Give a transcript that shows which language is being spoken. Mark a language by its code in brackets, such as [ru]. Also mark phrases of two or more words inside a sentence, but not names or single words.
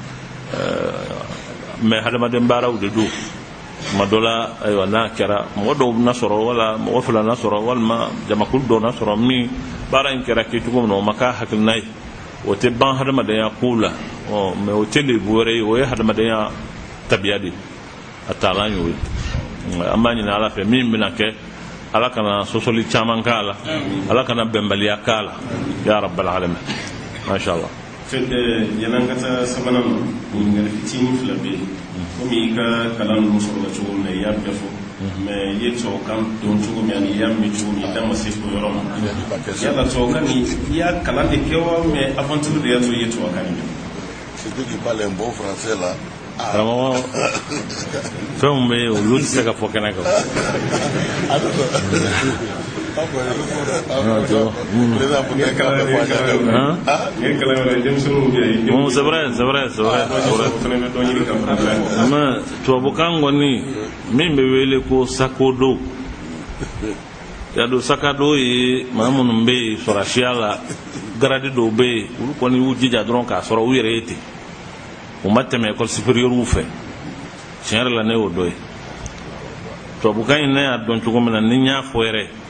[bm] mais hadamaden baaraw de don tuma dɔ la ayiwa n'a kɛra mɔgɔ dɔw na sɔrɔ wala mɔgɔ fila na sɔrɔ walima jamakulu dɔw na sɔrɔ min baara in kɛra kɛcogo min na o ma k'a hakilina ye o tɛ ban hadamadenya kow la mais o tɛ lebu wɛrɛ ye o ye hadamadenya tabiya de a taalan y'o ye an b'a ɲini ala fɛ min bɛna kɛ ala kana sɔsɔli caman k'a la ala kana bɛnbaliya k'a la [ar] يا رب العالمين ما شاء الله. [bm] Yanan ka taa sabanan ma ɲininkali fitinin fila bɛ yen komi i ka kalan ninnu sɔrɔla cogo min na i y'a bɛɛ fɔ mais i ye tubabukan dɔn cogo min ani i y'a mɛn cogo min i da ma se o yɔrɔ ma yala tubabukan nin i y'a kalan de kɛ wa mais aventure de y'a to i ye tubabukan nin mɛn. [fr] C'est toi qui parles un bon français là. [bm] Vraiment fɛnw bɛ yen olu tɛ se ka fɔ kɛnɛ kan. [fr] C'est vrai. [bm] Mais tubabukan kɔni min bɛ wele ko sakodo ya do sakado ye maa minnu bɛ yen sɔrɔsiya la garadi dɔw bɛ yen olu kɔni y'u jija dɔrɔn k'a sɔrɔ u yɛrɛ ye ten u ma tɛmɛ [fr] école supérieure [bm] fɛ tiɲɛ yɛrɛ la ne y'o dɔ ye tubabukan in ne y'a dɔn cogo min na ni n y'a fɔ yɛrɛ